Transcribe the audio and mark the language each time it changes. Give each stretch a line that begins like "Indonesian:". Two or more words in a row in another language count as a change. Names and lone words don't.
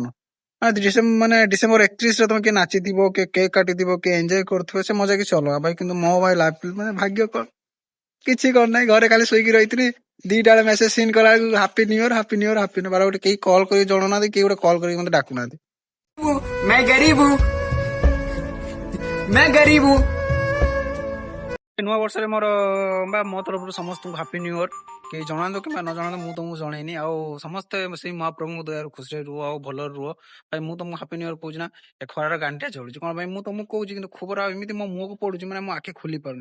Odia: ମାନେ ଡିସେମ୍ବର 31ରେ ତମେ କିଏ ନାଚିଥିବ, କିଏ କେକ୍ କାଟିଥିବ, କିଏ ଏଞ୍ଜୟ କରୁଥିବ, ସେ ମଜା କିଛି ଅଲଗା। ଭାଇ କିନ୍ତୁ ମୋ ଭାଇ ଲାଇଫ ମାନେ ଭାଗ୍ୟ କଣ, କିଛି କରିନାହିଁ। ଘରେ ଖାଲି ଶୋଇକି ରହିଥିଲି। 2ଟା ବେଳେ ମେସେଜ ସିନ୍ କଲା ବେଳକୁ
English: Happy New Year, Happy New Year, Happy New Year.
Odia: ଗୋଟେ କେହି କଲ୍ କରି ଜଣାଉନାହାନ୍ତି, କେହି ଗୋଟେ କଲ୍ କରିକି ମତେ ଡାକୁନାହାନ୍ତି।
Hindi: मैं गरीब हूँ मैं गरीब हूँ।
Odia: ନୂଆ ବର୍ଷରେ ମୋର ବା ମୋ ତରଫରୁ ସମସ୍ତଙ୍କୁ
English: Happy New Year.
Odia: କେହି ଜଣାନ୍ତୁ କିମ୍ବା ନ ଜଣାନ୍ତୁ, ମୁଁ ତମକୁ ଜଣେଇନି। ଆଉ ସମସ୍ତେ ସେଇ ମହାପ୍ରଭୁଙ୍କ ଦୟାରୁ ଖୁସିରେ ରୁହ, ଆଉ ଭଲରେ ରୁହ। ଭାଇ ମୁଁ ତମକୁ
English: Happy New Year
Odia: କହୁଛି ନା, ଏ ଖରାର ଗାଣ୍ଠିଆ ଚଳୁଛି କଣ ପାଇଁ ମୁଁ ତମକୁ କହୁଛି, କିନ୍ତୁ ଖବର ଆଉ ଏମିତି ମୋ ମୁହଁକୁ ପଡୁଛି, ମାନେ ମୋ ଆଖି ଖୋଲି ପାରୁନି।